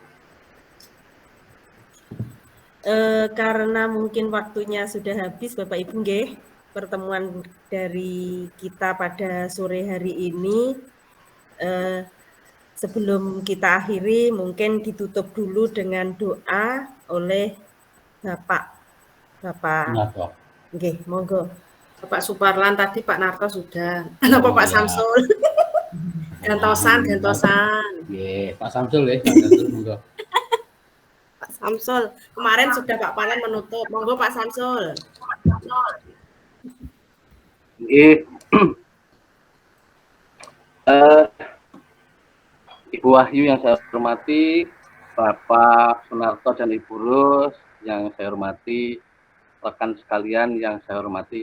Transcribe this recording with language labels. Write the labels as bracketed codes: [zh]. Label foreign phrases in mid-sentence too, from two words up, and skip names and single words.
[id] Karena mungkin waktunya sudah habis, Bapak Ibu nggih, pertemuan dari kita pada sore hari ini. Sebelum kita akhiri, mungkin ditutup dulu dengan doa oleh Bapak. [jv] Nggih, monggo. [id] Bapak Suparlan tadi, Pak Narto sudah. Kenapa Pak Samsul? Gantosan. Nggih, Pak Samsul ya, Pak Samsul monggo. Pak Samsul, kemarin sudah Pak Palan menutup. Monggo Pak Samsul. Nggih. Ibu Wahyu yang saya hormati, Bapak Sunarto dan Ibu Rus yang saya hormati, rekan sekalian yang saya hormati.